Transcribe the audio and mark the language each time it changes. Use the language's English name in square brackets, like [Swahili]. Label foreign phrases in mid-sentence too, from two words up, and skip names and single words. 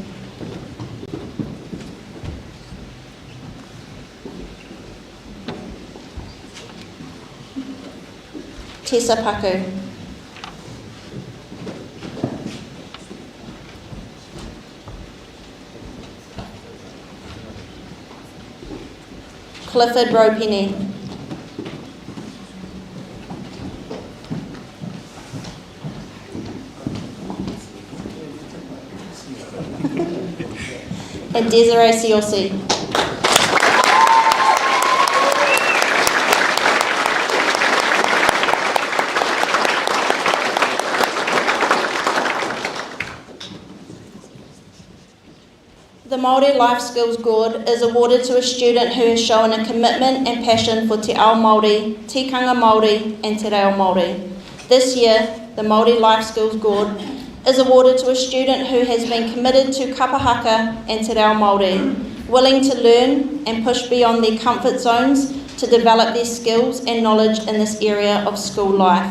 [English] Tessa Paku. Clifford Ropenny. And Desiree Siosi. The Māori Life Skills Gourd is awarded to a student who has shown a commitment and passion for [Māori] Te Ao Māori, Tikanga Māori [English] and [Māori] Te Reo Māori. [English] This year, the Māori Life Skills Gourd is awarded to a student who has been committed to [Māori] kapa haka [English] and [Māori] Te Reo Māori, [English] willing to learn and push beyond their comfort zones to develop their skills and knowledge in this area of school life.